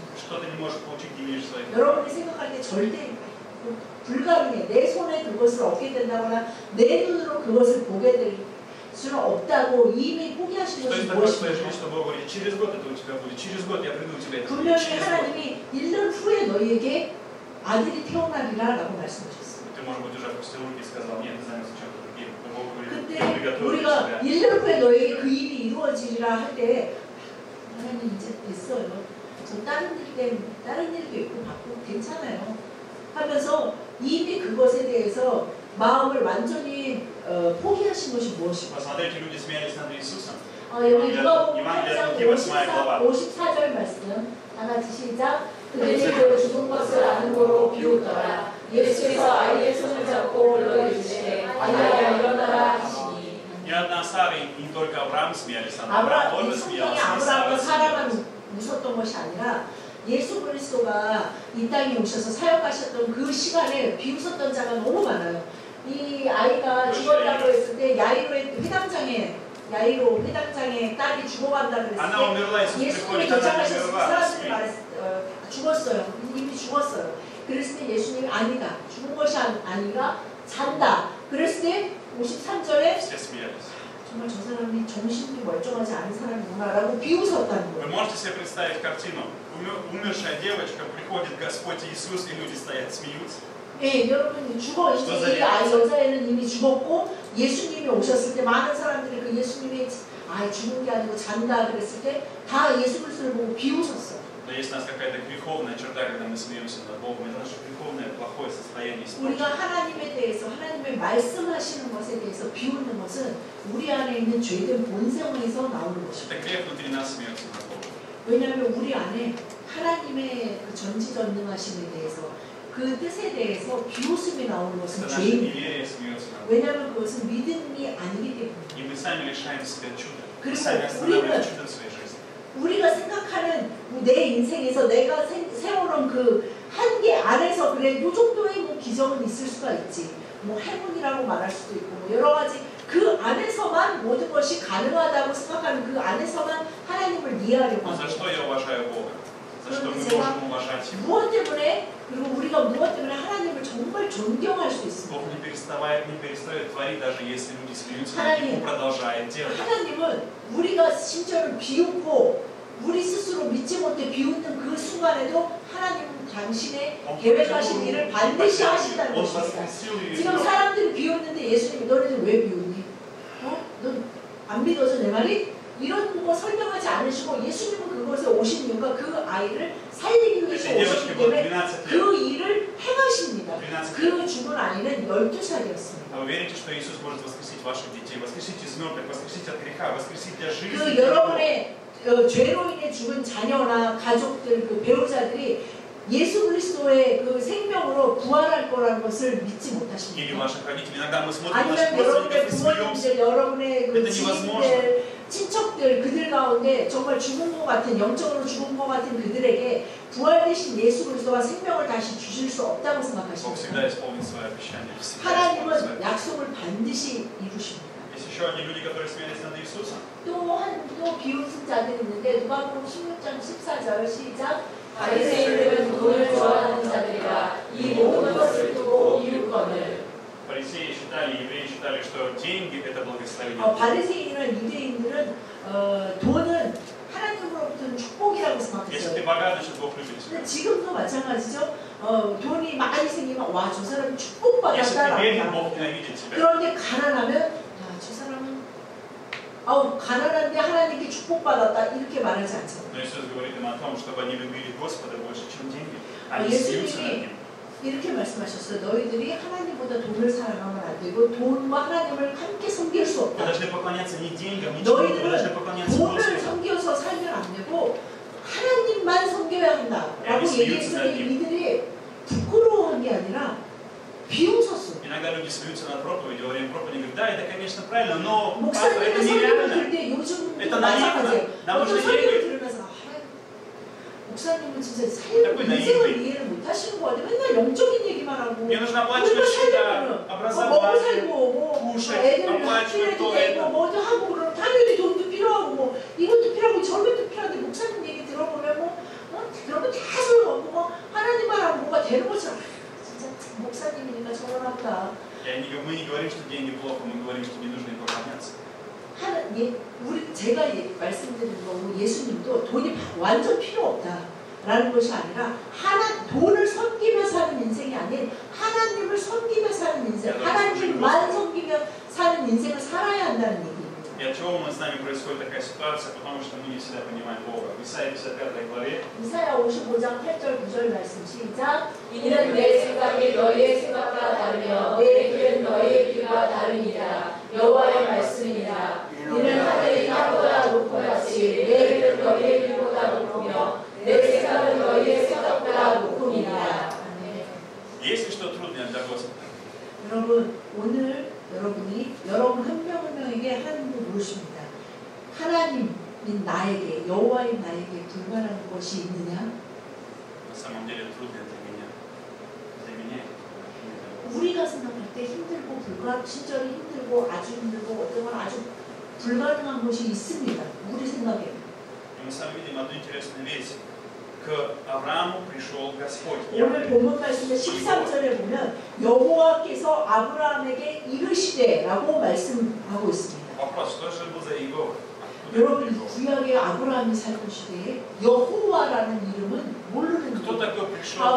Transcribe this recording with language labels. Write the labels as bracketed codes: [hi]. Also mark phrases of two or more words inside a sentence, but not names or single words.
[ru] Что ты не можешь получить, не видишь своих. [ko] 여러분이 생각할 때 절대 불가능해. 내 손에 그것을 얻게 된다거나 내 눈으로 그것을 보게 될 수는 없다고 이미 포기하신 [ru] Что [ko] 것이 [ru] есть такое в твоей жизни, [ko] 무엇입니까? [ru] что Бог говорит, через год это у тебя будет, через год я приду к тебе. [ko] 분명히 [ru] Через год. [ko] 하나님이 1년 후에 너희에게 아들이 태어나리라 라고 말씀하셨어요. [ru] Ты, может быть, уже опустил руки и сказал, нет, ты занялся чем-то другим. Но Бог говорит, [ko] 근데 [ru] я приготовил для [ko] 우리가 [ru] тебя. [ko] 1년 후에 너희에게 그 일이 이루어지리라 할 때 하나님 이제 됐어요. 저 다른 일도 있고 바쁘고 괜찮아요. 하면서 이미 그것에 대해서 마음을 완전히 포기하신 것이 무엇입니까? [ru] Посмотрите, люди смеялись над Иисусом. [ko] 여기 누가복음 [ru] Евангелие от [ko] 8장 [ru] Луки, 8 глава. [ko] 54절 말씀 다 같이 시작. 그들이 그 죽은 것을 아는 거로 비웃더라. 예수께서 아이의 손을 잡고 올려주시되 아이야 일어나라 하시니 [ru] и не только Авраам смеялись, а [ko] 아브라함, [ru] Авраам [ko] 이 [ru] тоже [ko] 성경이 [ru] смеялся, и Сара [ko] 아브라함과 [ru] смеялась. [ko] 사라만 웃었던 것이 아니라 예수 그리스도가 이 땅에 오셔서 사역하셨던 그 시간에 비웃었던 자가 너무 많아요. 이 아이가 죽었다고 했을 때 야이로의 야이로 회당장의 딸이 죽어간다 그랬을 [ru] Она умерла, [ko] 때 [ru] Иисус [ko] 예수님이 [ru] приходит, она [ko] 도착하셨을 때 [ru] умерла. [ko] 사람들이 죽었어요. 이미 죽었어요. 그랬을 때 예수님이 아니다. 죽은 것이 아니라 잔다. 그랬을 때 53절에 [ru] Все смеялись. [ko] 정말 저 사람이 정신이 멀쩡하지 않은 사람이구나라고 비웃었다는 [ru] Вы [ko] 거예요. [ru] можете себе представить картину? Умершая девочка, приходит Господь Иисус, и люди стоят, смеются. [ko] 예, 여러분 죽어 이제 이 아이 여자애는 이미 죽었고 예수님이 오셨을 때 많은 사람들이 그 예수님이 죽은 게 아니고 잔다 그랬을 때 다 예수 그리스도를 보고 비웃었어. [ru] Но есть у нас какая-то греховная черта, когда мы смеемся над Богом. Это наше греховное, плохое состояние. [ko] 우리가 하나님에 대해서 하나님의 말씀하시는 것에 대해서 비웃는 것은 우리 안에 있는 죄된 본성에서 나오는 것입니다. [ru] Это грех внутри нас смеется над Богом. [ko] 왜냐하면 우리 안에 하나님의 그 전지전능하심에 대해서 그 뜻에 대해서 비웃음이 나오는 것은 [ru] Это наше [ko] 죄입니다. [ru] неверие смеется над Богом. [ko] 왜냐하면 그것은 믿음이 아니기 때문에. [ru] И мы сами лишаем себя чуда. Мы [ko] 그리고 [ru] сами останавливаем [ko] 우리는 [ru] чудо в своей жизни. [ko] 우리가 생각하는 내 인생에서 내가 세워놓은 그 한계 안에서 그래 요 정도의 뭐 기적은 있을 수가 있지. 뭐 행운이라고 말할 수도 있고 뭐 여러 가지 그 안에서만 모든 것이 가능하다고 생각하는 그 안에서만 하나님을 이해하려고 [ru] Но за [ko] 합니다. [ru] что я уважаю Бога? За что мы [ko] 제가 [ru] можем уважать Его? [ko] 무엇 때문에 그리고 우리가 무엇 때문에 하나님을 정말 존경할 수 있습니다. [ru] Бог не перестает творить, даже если люди смеются, [ko] 하나님. [ru] Ему продолжает делать. [ko] 하나님은 우리가 심지어는 비웃고 우리 스스로 믿지 못해 비웃는 그 순간에도 하나님은 당신의 계획하신 일을 반드시 하신다는 [ru] Он [ko] 것입니다. [ru] воскресил ее. [ko] 지금 사람들이 비웃는데 예수님이 너네들 왜 비웃니? 넌 안 믿어서 내 말이? 이런 거 설명하지 않으시고 예수님은 그것에 오신 이유가 그 아이를 살리기 위해서 오셨기 때문에 그 일을 행하십니다. 그 죽은 아이는 12살이었습니다. [ru] А вы верите, что Иисус может воскресить ваших детей, воскресить из мертвых, воскресить от греха, воскресить для жизни? [ko] 그 여러분의 죄로 인해 죽은 자녀나 가족들, 그 배우자들이 예수 그리스도의 그 생명으로 부활할 거라는 것을 믿지 [ru] Или [ko] 못하십니다. [ru] ваших родителей. Иногда мы смотрим на [ko] 아니면 [ru] наших [ko] 여러분의 [ru] родственников и смеемся. [ko] 부모님들, 여러분의 그 [ru] Это [ko] 지인들, 친척들, 그들 가운데 정말 죽은 것 같은, 영적으로 죽은 것 같은 그들에게 부활되신 예수 그리스도가 생명을 다시 주실 수 없다고 [ru] Бог [ko] 생각하십니다. [ru] всегда исполнит свое обещание. Всегда исполнит [ko] 하나님은 [ru] свое. [ko] 약속을 반드시 이루십니다. [ru] Есть еще одни люди, которые смеялись над Иисусом. [ko] 또 비웃은 자들이 있는데 누가복음 16장 14절 시작. 바리새인들은 돈을 좋아하는 자들이라 이 모든 것을 두고 이웃거늘. [ru] Фарисеи считали, евреи считали, что деньги это благословение. [ko] 바리새인이나 유대인들은 돈은 하나님으로부터는 축복이라고 [ru] Если [ko] 생각했어요. [ru] ты богат, значит Бог любит тебя. [ko] 근데 지금도 마찬가지죠. 돈이 많이 생기면 와, 저 사람이 [ru] Если ты [ko] 축복받았다라고 [ru] беден, [ko] 생각해요. [ru] Бог ненавидит тебя. [ko] 그런데 가난하면 저 사람은 가난한데 하나님께 축복받았다 이렇게 말하지 않잖아요. [ru] Но Иисус говорит им о том, чтобы они любили Господа больше, чем деньги. Они смеются над Ним. [ko] 이렇게 말씀하셨어요. 너희들이 하나님보다 돈을 사랑하면 안 되고 돈과 하나님을 함께 섬길 수 [ru] Вы [ko] 없다. [ru] должны поклоняться не деньгам, не человеку, вы должны [ko] 너희들은 [ru] поклоняться [ko] 돈을 [ru] Господу. [ko] 섬겨서 살면 안 되고 하나님만 섬겨야 한다라고 얘기했더니 이들이 부끄러워한 게 아니라 비웃었어. [ru] Иногда люди смеются над проповедью, во время проповеди говорят, да, это, конечно, правильно, но пастор, [ko] 목사님의 [ru] это [ko] 설교를 [ru] нереально. [ko] 들을 때 요즘 [ru] Это [ko] 마찬가지예요. [ru] наивно. Нам [ko] 어떤 [ru] нужны [ko] 설교를 [ru] деньги. [ko] 들으면서 목사님은 진짜 [ru] такой [ko] 인생을 [ru] наивный. [ko] 이해를 못 하시는 거 같아요. 맨날 영적인 얘기만 하고 [ru] Мне нужно [ko] 우리가 [ru] оплачивать счета, [ko] 살려면 먹고 [ru] образование, [ko] 살고 뭐 [ru] кушать, [ko] 애들 [ru] оплачивать [ko] 학교에도 [ru] то, [ko] 되고 [ru] это. [ko] 뭐도 하고 그러면 당연히 돈도 필요하고 뭐 이것도 필요하고 저것도 필요한데 목사님 얘기 들어보면 그런 거 다 소용없고 뭐 하나님만 하면 뭐가 되는 것처럼 진짜 목사님이니까 저러나 보다. [ru] Мы не говорим, что деньги плохо, мы говорим, что не нужно им поклоняться. [ko] 제가 말씀드린 거고 예수님도 돈이 완전 필요 없다라는 것이 아니라 돈을 섬기며 사는 인생이 아닌 하나님을 섬기며 사는 인생, 하나님만 섬기며 사는 인생을 살아야 한다는 얘기입니다. [ru] И от чего с нами происходит такая ситуация? Потому что мы не всегда понимаем Бога. В Исаии 55 главе [ko] 이사야 55장 8절 9절 말씀 시작. 이는 내 생각이 너희의 생각과 다르며 내 길은 너희의 길과 다르니라. 여호와의 말씀이니라. 이는 하늘이 땅보다 높음같이 내 길은 너희의 길보다 높으며 내 생각은 너희의 생각보다 높음이니라. [ru] есть ли что трудное для Господа? [ko] 여러분 오늘 여러분이 여러분 한 명 한 명에게 하나님을 물으십니다. 하나님인 나에게 여호와인 나에게 불가능한 것이 있느냐? [ru] На самом деле трудно для меня. Для меня. [ko] 우리가 생각할 때 힘들고 친절히 힘들고 아주 힘들고 어떤 건 아주 불가능한 것이 있습니다. 우리 생각에. [ru] Мы с вами видим одну интересную вещь. К Аврааму пришел Господь. [ko] 오늘 본문 말씀의 13절에 보면 여호와께서 아브라함에게 이르시되라고 말씀하고 있습니다. [ru] Вопрос, что же был за Иегова? [ko] 여러분 구약의 아브라함이 살던 시대에 여호와라는 이름은 모르는 [ru] Кто [ko] 거예요. [ru] такой пришел к